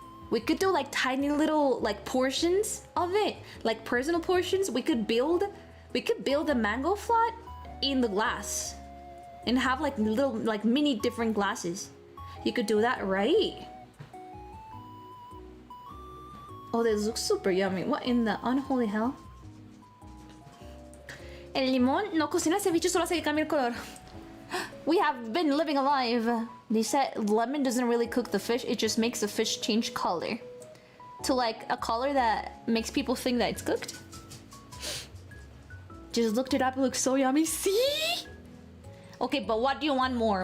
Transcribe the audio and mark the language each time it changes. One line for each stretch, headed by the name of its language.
English: We could do like tiny little like portions of it, like personal portions. We could build a mango float in the glass and have like little like mini different glasses. You could do that, right? Oh, this looks super yummy. What in the unholy hell?
Spanish: El limón no cocina el ceviche, solo hace que cambie el color.
English: We have been living alive. They said lemon doesn't really cook the fish, it just makes the fish change color. To like a color that makes people think that it's cooked. Just looked it up, it looks so yummy. See? Okay, but what do you want more?